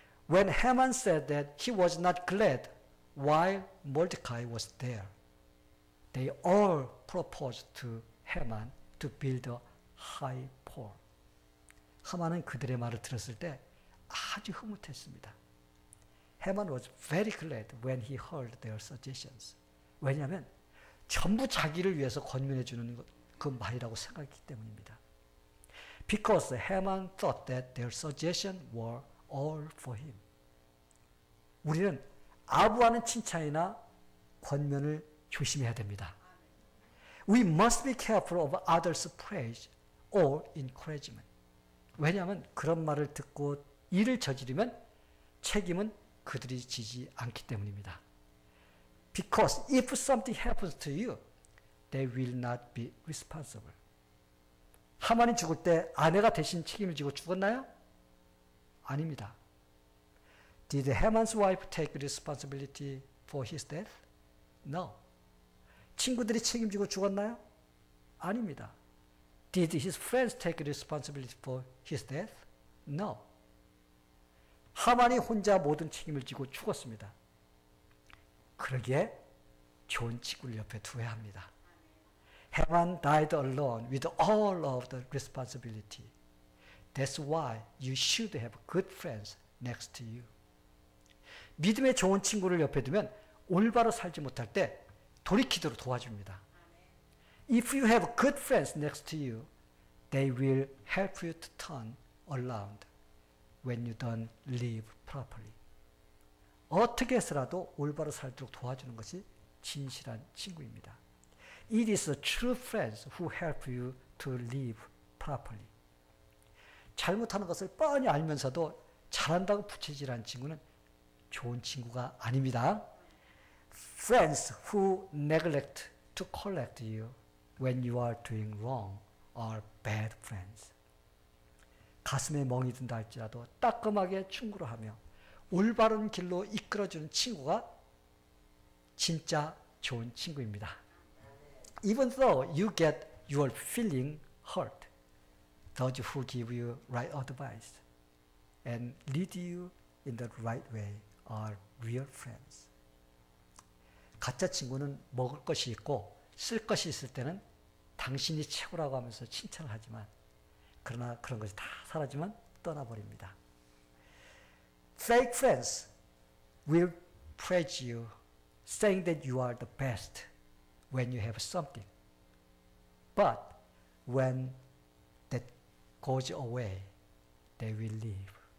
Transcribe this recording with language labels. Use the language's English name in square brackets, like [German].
[English] When Haman said that he was not glad while Mordecai was there, they all proposed to Haman to build a high pole. [Korean] 하만은 그들의 말을 들었을 때 아주 흐뭇했습니다. [English] Haman was very glad when he heard their suggestions. [Korean] 왜냐하면 전부 자기를 위해서 권면해 주는 그 말이라고 생각했기 때문입니다. [English] Because Haman thought that their suggestions were all for him. [Korean] 우리는 아부하는 칭찬이나 권면을 조심해야 됩니다. [English] We must be careful of others' praise or encouragement. [Korean] 왜냐하면 그런 말을 듣고 일을 저지르면 책임은 그들이 지지 않기 때문입니다. [English] Because if something happens to you, they will not be responsible. [Korean] 하만이 죽을 때 아내가 대신 책임을 지고 죽었나요? 아닙니다. [English] Did Haman's wife take responsibility for his death? No. [Korean] 친구들이 책임지고 죽었나요? 아닙니다. [English] Did his friends take responsibility for his death? No. [Korean] 하만이 혼자 모든 책임을 지고 죽었습니다. 그러기에 좋은 친구를 옆에 두어야 합니다. [English] Haman died alone with all of the responsibility. That's why you should have good friends next to you. [Korean] 믿음의 좋은 친구를 옆에 두면 올바로 살지 못할 때 돌이키도록 도와줍니다. [English] If you have good friends next to you, they will help you to turn around when you don't live properly. [Korean] 어떻게 해서라도 올바로 살도록 도와주는 것이 진실한 친구입니다. [English] It is the true friends who help you to live properly. [Korean] 잘못하는 것을 뻔히 알면서도 잘한다고 부채질하는 친구는 좋은 친구가 아닙니다. [English] Friends who neglect to correct you when you are doing wrong are bad friends. [Korean] 가슴에 멍이 든다 할지라도 따끔하게 충고를 하며 올바른 길로 이끌어주는 친구가 진짜 좋은 친구입니다. [English] Even though you get you are feeling hurt, those who give you right advice and lead you in the right way are real friends. [Korean] 가짜 친구는 먹을 것이 있고 쓸 것이 있을 때는 당신이 최고라고 하면서 칭찬을 하지만 그러나 그런 것이 다 사라지면 떠나버립니다. [English] Fake friends will praise you, saying that you are the best when you have something. But when that goes away, they will leave.